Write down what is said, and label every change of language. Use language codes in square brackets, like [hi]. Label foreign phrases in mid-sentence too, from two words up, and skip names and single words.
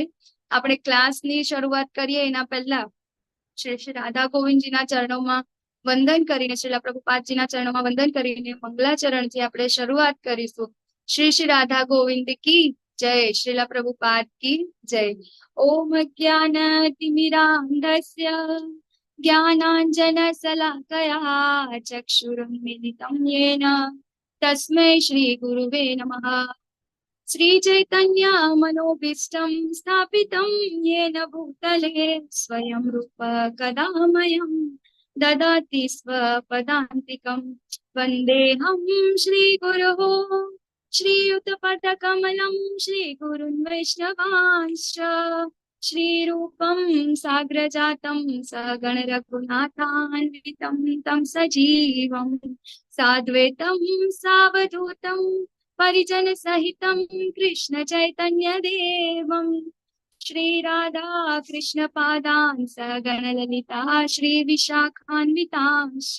[gu] આપણે ક્લાસની શરૂઆત કરીએ એના પહેલા શ્રી શ્રી રાધા ગોવિંદજીના ચરણોમાં વંદન કરીને, શ્રીલા પ્રભુપાદજીના ચરણોમાં વંદન કરીને મંગલાચરણથી આપણે શરૂઆત કરીશું. શ્રી શ્રી રાધા ગોવિંદ [hi] की जय, [gu] શ્રીલા પ્રભુપાદ [hi] की जय. [sa] ओम ज्ञानतिमिरान्धस्य ज्ञानाञ्जन शलाकया चक्षुरुन्मिलितं येन तस्मै श्री गुरुवे नमः. श्री चैतन्य मनोभीष्टं स्थापितं येन भूतले स्वयं रूप कदा मह्यं ददाति स्वपदान्तिकं. वन्देऽहं श्रीगुरुः श्रीयुतपदकमलं श्रीगुरुन् वैष्णवांश्च श्रीरूपं साग्रजातं सगण रघुनाथान्वितं तं सजीवं साद्वैतं सावधूतं परिजन सहितं कृष्ण चैतन्य देवं श्री राधा कृष्ण पादान् सगण ललिता श्री विशाखान्वितांश्च.